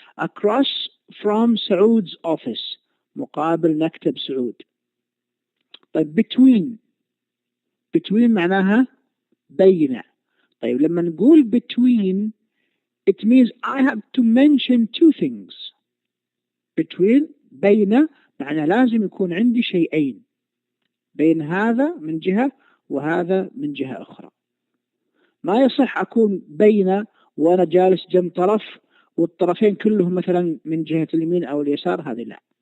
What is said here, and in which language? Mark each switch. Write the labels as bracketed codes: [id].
[en] across from سعود's office [ar] مقابل مكتب سعود. طيب between معناها بين. طيب لما نقول [en] between it means I have to mention two things. [ar] between بين معنى لازم يكون عندي شيئين، بين هذا من جهة وهذا من جهة أخرى. ما يصح أكون بين وأنا جالس جنب طرف والطرفين كلهم مثلا من جهة اليمين أو اليسار، هذه لا.